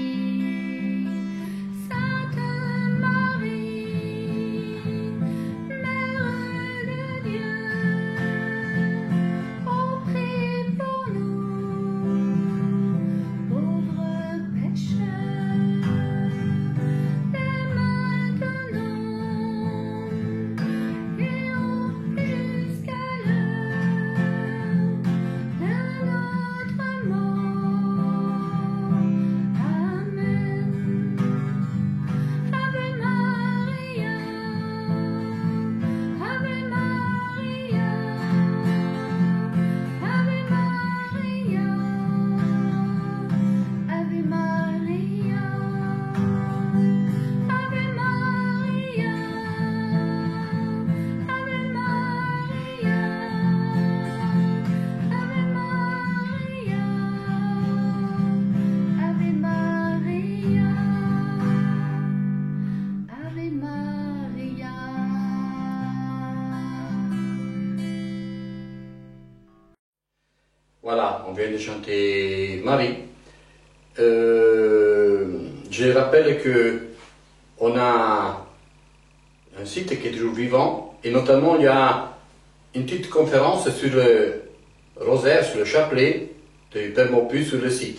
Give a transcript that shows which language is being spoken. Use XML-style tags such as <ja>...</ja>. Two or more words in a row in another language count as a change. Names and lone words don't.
<fr>Sainte Marie, Mère de Dieu, ô prie pour nous, pauvres pécheurs, dès maintenant et jusqu'à l'heure de notre mort. Amen.</fr> <la>Ave Maria, Ave Maria, Ave Maria, Ave Maria, Ave Maria, Ave Maria, Ave Maria, Ave Maria, Ave Maria.</la> <fr>Voilà, on vient de chanter Marie. Je rappelle que on a un site qui est toujours vivant et notamment il y a une petite conférence sur le rosaire, sur le chapelet du Père Maupuy sur le site.</fr>